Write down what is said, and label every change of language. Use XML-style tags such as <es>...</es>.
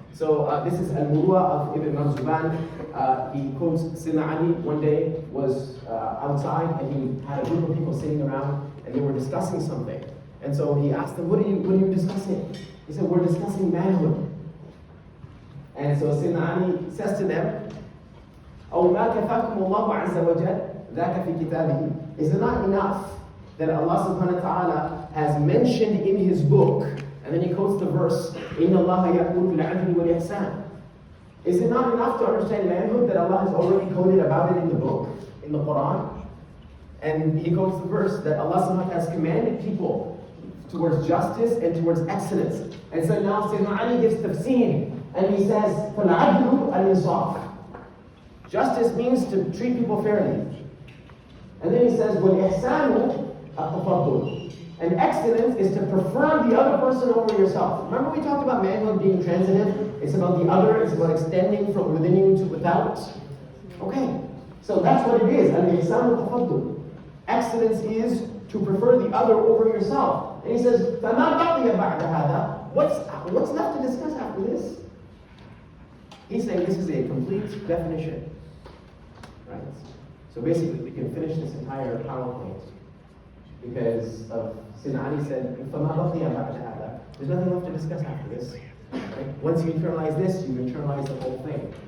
<en>So this is Al-Muruwa of Ibn Marzuban. He quotes Sayyidina Ali one day was outside, and he had a group of people sitting around, and they were discussing something. And so he asked them, what are you discussing? He said, we're discussing manhood. And so Sayyidina Ali says to them,</en> <ar>أَوْ مَا كَفَاكُمُ اللَّهُ عَزَّ وَجَلَّ ذَاكَ فِي كِتَابِهِ.</ar> <en>Is it not enough that Allah subhanahu wa ta'ala has mentioned in His book, and then he quotes the verse,</en> <ar>إِنَّ اللَّهَ يَأْمُرُ بِالْعَدْلِ وَالْإِحْسَانِ.</ar> <en>Is it not enough to understand manhood that Allah has already quoted about it in the book, in the Quran? And he quotes the verse that Allah subhanahu wa ta'ala has commanded people towards justice and towards excellence. And so now Sayyidina Ali gives tafsir, and he says,</en> <ar>فَالْعَدْلُ الْإِنصَافِ.</ar> <en>Justice means to treat people fairly. And then he says,</en> <ar>وَالْإِحْسَانُ التَّفَضُّلُ.</ar> <en>And excellence is to prefer the other person over yourself. Remember we talked about manhood being transitive? It's about the other, it's about extending from within you to without. Okay, so that's what it is.</en> <ar>Al-ihsan al-tafaddul.</ar> <en>Excellence is to prefer the other over yourself. And he says,</en> <ar>فَمَا بَقِيَ بَعْدَ هَذَا.</ar> <en>What's left to discuss after this? He's saying this is a complete definition. Right? So basically we can finish this entire PowerPoint because of Sayyidina Ali said,</en> <ar>فَمَا بَقِيَ بَعْدَ هَذَا.</ar> <en>There's nothing left to discuss after this. Right? Once you internalize this, you internalize the whole thing.</en>